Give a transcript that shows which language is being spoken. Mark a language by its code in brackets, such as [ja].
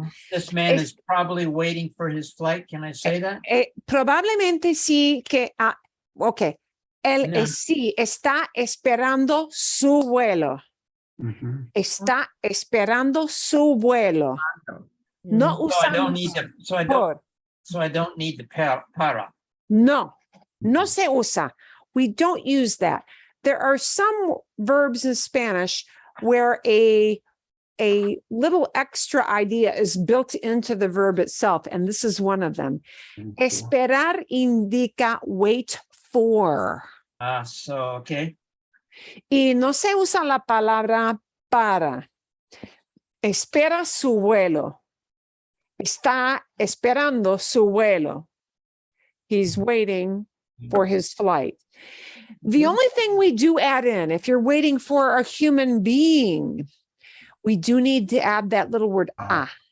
[en] This man is probably waiting for his flight. Can I say that? [es] Probablemente sí que, ok, él sí está esperando su vuelo. Está esperando su vuelo. No usamos [en] so I don't need the para. [es] No se usa. [en] We don't use that. There are some verbs in Spanish where a little extra idea is built into the verb itself, and this is one of them. [es] Esperar indica [en] wait for. Okay. [es] Y no se usa la palabra para. Espera su vuelo. Está esperando su vuelo. [en] He's waiting for his flight. The only thing we do add in, if you're waiting for a human being, we do need to add that little word a.